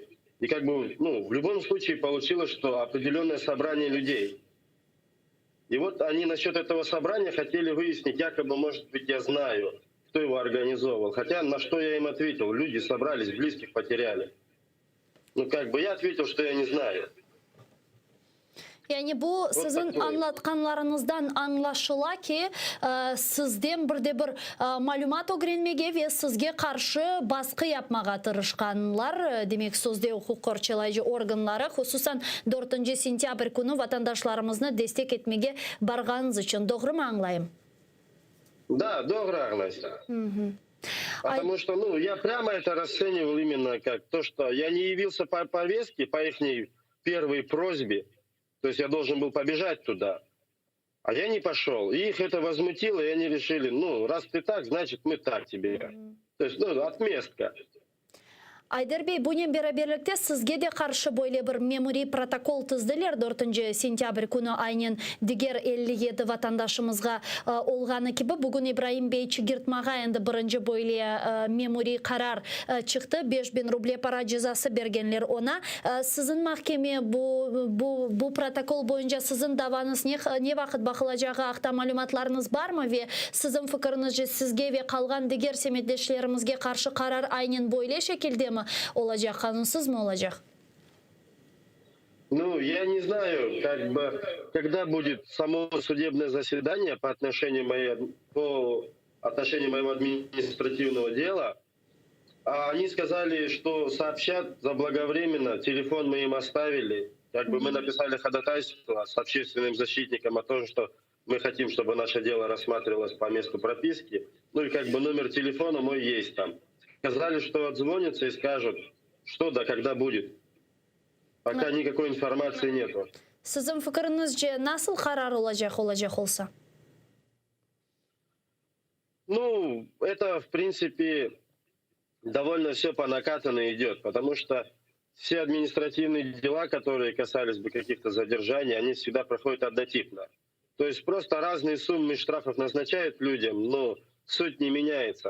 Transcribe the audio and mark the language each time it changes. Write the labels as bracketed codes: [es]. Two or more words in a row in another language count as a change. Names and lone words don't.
[ru] И как бы, в любом случае получилось, что определенное собрание людей. И вот они насчет этого собрания хотели выяснить, якобы, может быть, я знаю, кто его организовывал. Хотя на что я им ответил, люди собрались, близких потеряли. Ну как бы я ответил, что я не знаю. [crh] Yani bu sizin anlatkanlarınızdan anlaşıla ki sizden birde-bir malumat öğrenmege ve sizge karşı baskı yapmağa tırışkanlar. Demek sözde hukuk korçalayıcı organları hususan 4 sentyabr günü vatandaşlarımızı destek etmege barğanınız için. Doğru mu anlayayım? Да, doğru anlayışlar. [ru] Потому что, я прямо это расценивал именно как то, что я не явился по повестке, по их первой просьбе. То есть я должен был побежать туда, а я не пошел. И их это возмутило, и они решили, раз ты так, значит мы так тебе. То есть, отместка. [crh] Айдар Бey, bunun beraberlikte sizge de karşı böyle bir memuri protokol tızdılar 4 sentyabr günü aynen diğer 57 vatandaşımızga olğanı gibi. Bugün İbrahim Bey Çigirtmağa endi birinci böyle memuri karar çıktı. 5000 ruble para cezası bergenler ona. Sizin mahkeme bu protokol boyunca sizin davanız ne vakit bakılacağı haqda malumatlarınız var mı ve sizin fikrinizce sizge ve kalgan diğer semetleşlerimizge karşı karar aynen böyle şekilde mi olacak, kanunsuz mu olacak? [ru] Я не знаю, когда будет само судебное заседание по отношению моего административного дела. Они сказали, что сообщат заблаговременно, телефон мы им оставили. Мы написали ходатайство с общественным защитником о том, что мы хотим, чтобы наше дело рассматривалось по месту прописки. И номер телефона мой есть там. Сказали, что отзвонятся и скажут, что да, когда будет. Пока никакой информации нету. [crh] Sizin fikrinizce nasıl karar olacak olsa? [ru] Это, в принципе, довольно все по накатанной идет, потому что все административные дела, которые касались бы каких-то задержаний, они всегда проходят однотипно. То есть просто разные суммы штрафов назначают людям, но суть не меняется.